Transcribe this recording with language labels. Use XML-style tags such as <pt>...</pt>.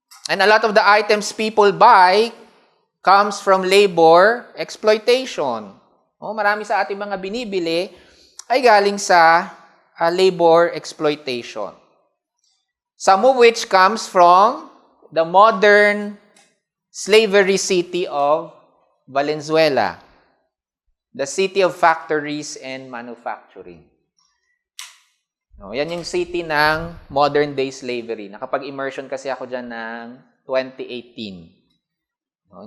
<en>And a lot of the items people buy comes from labor exploitation.</en> <tl>Marami sa ating mga binibili ay galing sa labor exploitation.</tl> <en>Some of which comes from the modern slavery city of Valenzuela, the city of factories and manufacturing.</en> <tl>Yan yung city ng modern day slavery. Nakapag-immersion kasi ako dyan ng 2018.</tl>